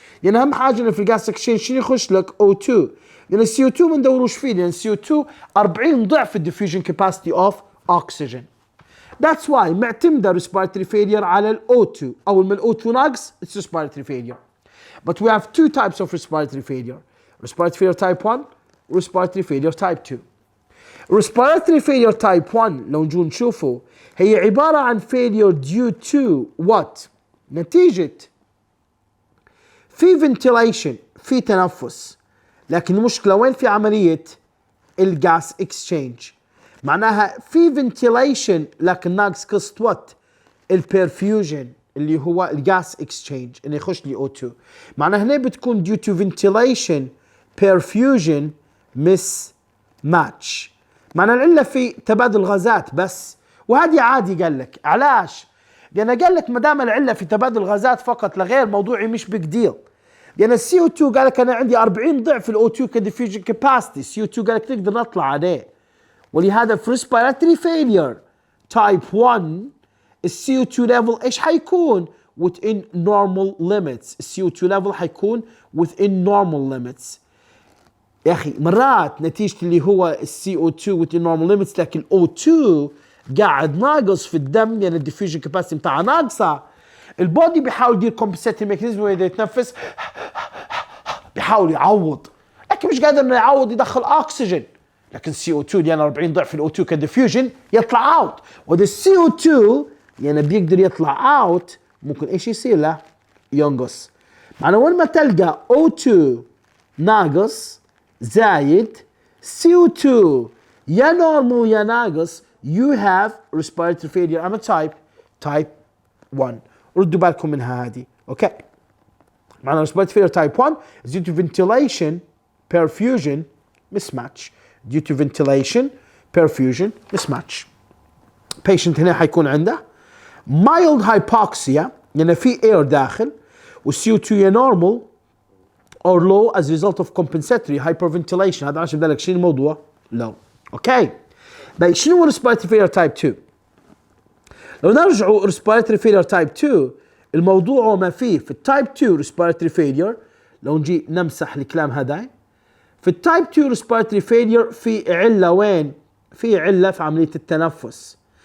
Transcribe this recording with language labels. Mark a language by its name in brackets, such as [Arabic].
[Arabic] يعني أهم حاجة في [English] الجاس اكسشينج [Arabic] شنو يخش لك O2، لأن السي او 2 ما ندوروش فيه، لأن السي او 2 40 ضعف [English] الديفيوجن capacity of oxygen. That's why [Arabic] معتمدة [English] respiratory failure [Arabic] على ال [English] O2. [Arabic] أول ما ال [English] O2 [Arabic] ناقص [English] it's respiratory failure. But we have two types of respiratory failure. Respiratory failure type 1 و respiratory failure type 2. Respiratory failure type 1 [Arabic] لو نجو نشوفه هي عبارة عن [English] failure due to what؟ [Arabic] نتيجة في ventilation، في تنفس، لكن المشكلة وين؟ في عملية الجاس اكسشينج. معناها في ventilation لكن ناقص قصة وات؟ البرفيوجن اللي هو الجاس اكسشينج اللي يخش لي O2. معناها هنا بتكون [English] due to ventilation perfusion mismatch. [Arabic] معناها العلة في تبادل غازات بس، وهذه عادي. قال لك علاش؟ لأن قال لك ما دام العلة في تبادل الغازات فقط لا غير، موضوعي مش [English] Big deal. [Arabic] لأن السي او 2 قال لك أنا عندي 40 ضعف الأو 2 كديفيوجن كاباسيتي، السي او 2 قال لك تقدر نطلع عليه. ولهذا في [English] respiratory failure type 1 السي O 2 level [Arabic] ايش حيكون؟ [English] within normal limits. السي O 2 level حيكون within normal limits. [Arabic] يا أخي مرات نتيجة اللي هو السي او 2 [English] within normal limits، [Arabic] لكن الاو 2 قاعد ناقص في الدم لأن الديفيوجن كاباسيتي بتاعها ناقصة. البودي بيحاول يدير [English] compensating mechanism [Arabic] وإذا يتنفس بيحاول يعوض، لكن مش قادر انه يعوض يدخل اكسجين. لكن السي او 2 لأن 40 ضعف الاو 2 كديفيوجن يطلع اوت، وده السي او 2 لأنه بيقدر يطلع اوت ممكن ايش يصير له؟ ينقص. معنى وين ما تلقى او 2 ناقص زايد سي او 2 يا نورمال يا ناقص، [English] you have respiratory failure. I'm a type 1. [Arabic] ردوا بالكم منها هذه. اوكي. معنى [English] respiratory failure type 1 is due to ventilation perfusion mismatch. due to ventilation perfusion mismatch. patient [Arabic] هنا حيكون عنده [English] mild hypoxia لأن في air داخل، والسي او 2 يا normal or low as a result of compensatory hyperventilation. [Arabic] هذا عشان بدلك شنو الموضوع؟ low. اوكي. طيب شنو هو [English] respiratory failure type 2؟ [Arabic] لو نرجعوا respiratory failure type 2 الموضوع ما فيه في التايب 2 respiratory failure. لو نجي نمسح الكلام هذا في التايب 2 [English] respiratory failure [Arabic] في علة وين؟ في علة في عملية التنفس.